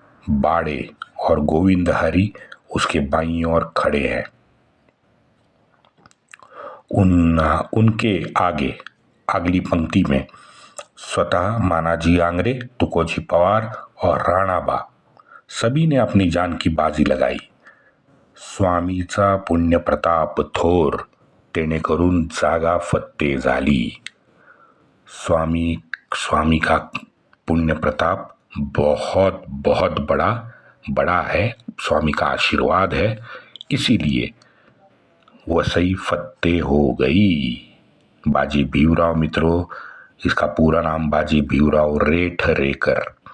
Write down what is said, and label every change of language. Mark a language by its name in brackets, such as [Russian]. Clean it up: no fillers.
[Hindi] बाड़े और गोविंद हरि उसके बाईं ओर खड़े हैं। उनके आगे अगली पंक्ति में स्वतः मानाजी आंग्रे, तुकोजी पवार और राणाबा सभी ने अपनी जान की बाजी लगाई. [Marathi] स्वामीचा पुण्य प्रताप थोर, तेणे करून जागा फत्ते झाली. [Hindi] स्वामी का पुण्य प्रताप बहुत बहुत बड़ा है. स्वामी का आशीर्वाद है, इसीलिए वसई फत्ते हो गई. बाजी भीमराव मित्रों, इसका पूरा नाम बाजी भीमराव रेठरेकर.